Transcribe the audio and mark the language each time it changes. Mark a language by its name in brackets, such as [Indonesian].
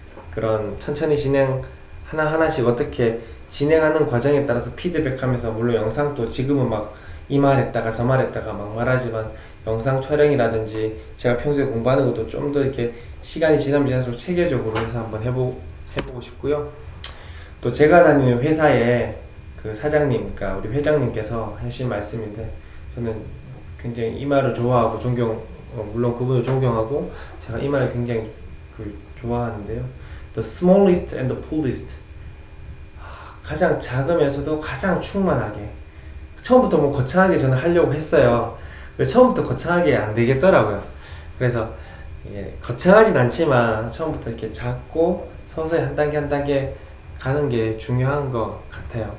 [Korean] 그런 천천히 진행 하나하나씩 어떻게 진행하는 과정에 따라서 피드백하면서 물론 영상도 지금은 막 이 말했다가 저 말했다가 막 말하지만 영상 촬영이라든지 제가 평소에 공부하는 것도 좀 더 이렇게 시간이 지나면 지날수록 체계적으로 해서 한번 해보고 싶고요. 또 제가 다니는 회사에 그 사장님, 그러니까 우리 회장님께서 하신 말씀인데 저는 굉장히 이 말을 좋아하고 물론 그분을 존경하고 제가 이 말을 굉장히 좋아하는데요. [English] The smallest and the fullest. [Korean] 가장 작으면서도 가장 충만하게. 처음부터 뭐 거창하게 저는 하려고 했어요. 근데 처음부터 거창하게 안 되겠더라고요. 그래서 거창하진 않지만 처음부터 이렇게 작고 서서히 한 단계 한 단계 가는 게 중요한 것 같아요.